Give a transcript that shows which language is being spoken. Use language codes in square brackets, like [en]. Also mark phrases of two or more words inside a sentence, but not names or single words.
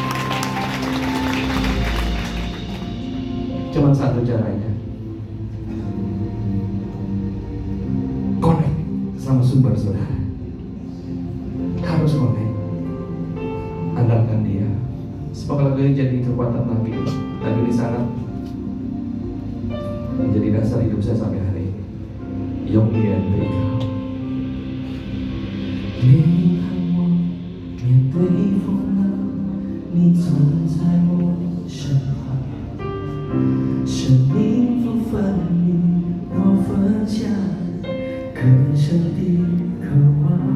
[id] Cuman satu caranya, connect sama sumber saudara. Harus connect. Andalkan dia. Sebab lagu ini jadi kekuatan lagi. Lagu ini sangat menjadi dasar hidup saya sampai hari ini. Yong Lian Tega. [zh] 你和我面对风浪，你总在我身旁。生命不分离，我分享更深的渴望。